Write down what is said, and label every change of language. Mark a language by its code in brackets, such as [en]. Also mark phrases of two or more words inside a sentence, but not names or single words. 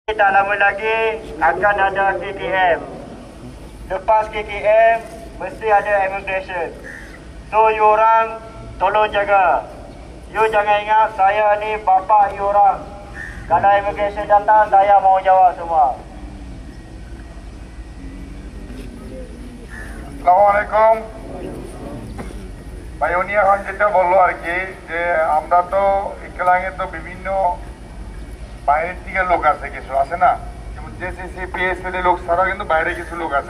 [ms] Tak lama lagi akan ada KKM. Lepas KKM mesti ada immigration. So you orang tolong jaga. You jangan ingat saya ni bapa you orang. Kalau immigration datang saya mau jawab semua. [bn] আসসালামু ভাই উনি এখন যেটা বললো আর কি যে আমরা তো ইকলাঙে তো বিভিন্ন বাইরের থেকে লোক আছে, কিছু আছে না, যেমন জেসিসি পিএসএল লোক ছাড়াও কিন্তু বাইরে কিছু লোক আছে।